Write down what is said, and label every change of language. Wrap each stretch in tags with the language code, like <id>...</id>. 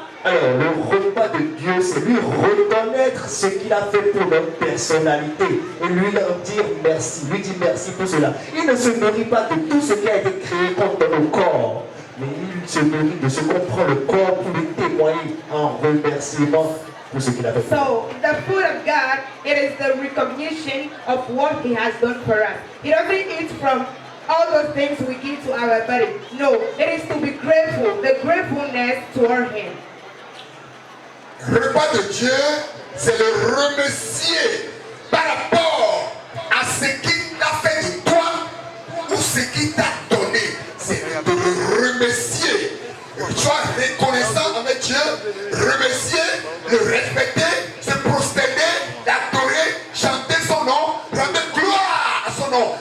<fr>alors le repas de Dieu, c'est lui reconnaître ce qu'il a fait pour notre personnalité et lui leur dire merci, lui dire merci pour cela. Il ne se nourrit pas de tout ce qui a été créé contre nos corps, mais il se nourrit de ce qu'on prend le corps pour lui témoigner en remerciement pour ce qu'il a fait.</fr> <en>So the food of God, it is the recognition of what He has done for us. He doesn't eat from all those things we give to our body. No, it is to be grateful, the gratefulness toward Him.</en> <fr>Le repas de Dieu, c'est le remercier par rapport à ce qu'il a fait de toi ou ce qu'il t'a donné. C'est de le remercier. Sois reconnaissant avec Dieu, remercier, le respecter, se prosterner, l'adorer, chanter son nom, rendre gloire à son nom.</fr>